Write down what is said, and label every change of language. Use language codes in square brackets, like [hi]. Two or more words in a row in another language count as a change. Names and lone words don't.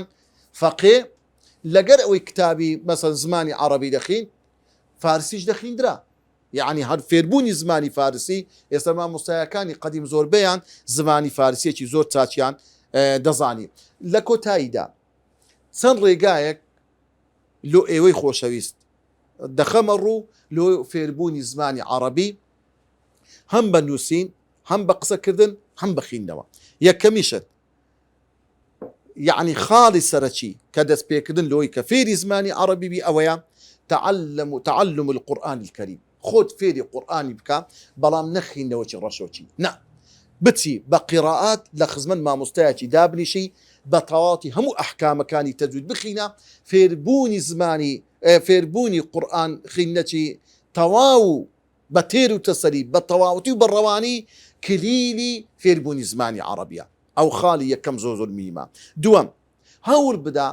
[ckb] فەقێ لەگەر ئەوەی کتابی مەسەڵ زمانی عەرەبی دەخین فارسیش دەخیندرا یعنی هەر فێربوونی زمانی فارسی ئێستا مامۆستایەکانی قەدیم زۆربەیان زمانی فارسیەکی زۆر چاچیان دەزانی لە کۆتاییدا چەند ڕێگایەک لۆ ئێوەی خۆشەویست دەخەمە ڕوو لۆ فێربوونی زمانی عەرەبی هەم بە نووسین هەم بە قسەکردن هەم بەخیندنەوە یەکەمیشت یعنی خاڵی سەرەکی کە دەست پێکردن لۆی کە فێری زمانی عەرەبی بی ئەوەیە [ar] تعلم القورآن [ckb] الكريم خۆت فێری قورئانی بکە بەڵام نەخیندنەوەکی ڕەشۆکی نا بچی بە قیراءات لە خزمەت مامۆستایەکی دابنیشی بە تەواتی هەموو ئەحکامەکانی تەجوید بخینە فێربوونی زمانی فێربوونی قورئان خینەکی تەواو بە تێر و تەسەری بە تەواوەتی و بەڕەوانی کلیلی فێربوونی زمانی عەرەبیە ئەو خاڵی یەکەم زۆر میمە دووەم هەوڵ بدا